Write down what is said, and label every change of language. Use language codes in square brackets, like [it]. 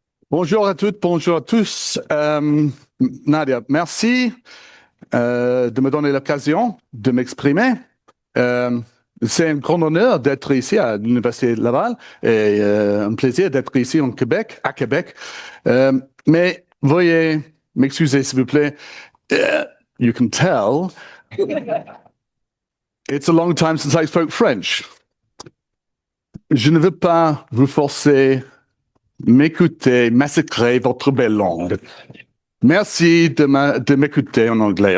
[fr] Bonjour à toutes, bonjour à tous. Nadia, merci de me donner l'occasion de m'exprimer. C'est un grand honneur d'être ici à l'Université de Laval et un plaisir d'être ici en Québec, à Québec. Mais veuillez m'excuser, s'il vous plaît. [en] You can tell it's a long time since I spoke French. [fr] Je ne veux pas vous forcer m'écouter, massacrer votre belle langue. Merci de m'écouter en anglais.